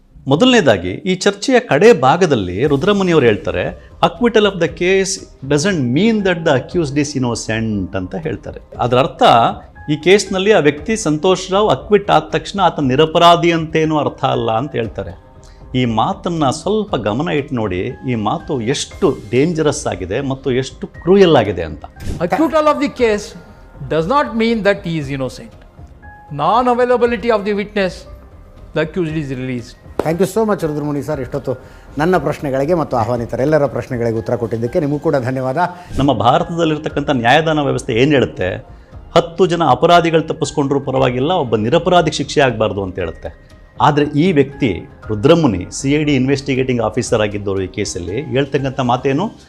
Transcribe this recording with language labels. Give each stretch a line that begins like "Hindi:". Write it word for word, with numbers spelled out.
Kannada: ಮೊದಲನೇದಾಗಿ ಈ ಚರ್ಚೆಯ ಕಡೆ ಭಾಗದಲ್ಲಿ ರುದ್ರಮುನಿಯವರು ಹೇಳ್ತಾರೆ
English: acquittal of the case doesn't mean that the accused is innocent
Kannada: ಅಂತ ಹೇಳ್ತಾರೆ. ಅದರ ಅರ್ಥ ಈ ಕೇಸ್ನಲ್ಲಿ ಆ ವ್ಯಕ್ತಿ ಸಂತೋಷ್ ರಾವ್ ಅಕ್ವಿಟ್ ಆದ ತಕ್ಷಣ ಆತ ನಿರಪರಾಧಿ ಅಂತೇನೂ ಅರ್ಥ ಅಲ್ಲ ಅಂತ ಹೇಳ್ತಾರೆ. ಈ ಮಾತನ್ನು ಸ್ವಲ್ಪ ಗಮನ ಇಟ್ಟು ನೋಡಿ, ಈ ಮಾತು ಎಷ್ಟು ಡೇಂಜರಸ್ ಆಗಿದೆ ಮತ್ತು ಎಷ್ಟು ಕ್ರೂಯಲ್ ಆಗಿದೆ ಅಂತ.
English: Acquittal of the case does not mean that he is innocent. Non-availability of the witness, the accused is released. Thank you so much
Kannada: Rudramuni sir, ಇಷ್ಟೊತ್ತು ನನ್ನ ಪ್ರಶ್ನೆಗಳಿಗೆ ಮತ್ತು ಆಹ್ವಾನಿತರೆಲ್ಲರ ಪ್ರಶ್ನೆಗಳಿಗೆ ಉತ್ತರ ಕೊಟ್ಟಿದ್ದಕ್ಕೆ ನಿಮಗೂ ಕೂಡ ಧನ್ಯವಾದ. ನಮ್ಮ ಭಾರತದಲ್ಲಿರ್ತಕ್ಕಂಥ ನ್ಯಾಯದಾನ ವ್ಯವಸ್ಥೆ ಏನು ಹೇಳುತ್ತೆ? ಹತ್ತು ಜನ ಅಪರಾಧಿಗಳು ತಪ್ಪಿಸ್ಕೊಂಡ್ರೂ ಪರವಾಗಿಲ್ಲ, ಒಬ್ಬ ನಿರಪರಾಧಿಗೆ ಶಿಕ್ಷೆ ಆಗಬಾರ್ದು ಅಂತ ಹೇಳುತ್ತೆ. ಆದರೆ ಈ ವ್ಯಕ್ತಿ Rudramuni C I D investigating officer ಆಗಿದ್ದವರು ಈ ಕೇಸಲ್ಲಿ ಹೇಳ್ತಕ್ಕಂಥ ಮಾತೇನು?